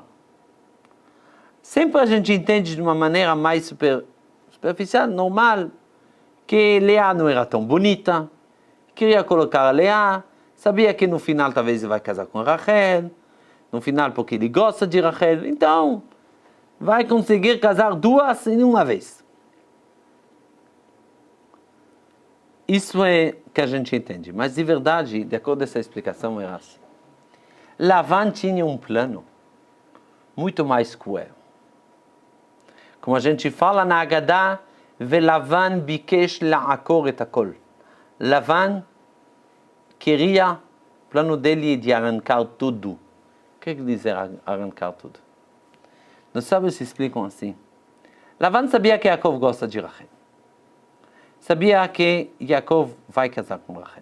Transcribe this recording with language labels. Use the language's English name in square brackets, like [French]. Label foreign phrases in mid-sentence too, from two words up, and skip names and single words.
[Portuguese] Sempre a gente entende de uma maneira mais superficial, normal, que Leá não era tão bonita, queria colocar a Leá, sabia que no final talvez ele vai casar com Rachel, no final porque ele gosta de Rachel, então vai conseguir casar duas em uma vez. Isso é que a gente entende, mas de verdade, de acordo com essa explicação, era assim. Lavan tinha um plano muito mais cruel. Como a gente fala na Haggadah, [Hebrew] ולבן ביקש לעקור את הכל. [Portuguese] Lavan queria, o plano dele de arrancar tudo. O que quer dizer arrancar tudo? Nós sábios se explicam assim. Lavan sabia que Yaakov gosta de Rachel. Sabia que Yaakov vai casar com Rachel.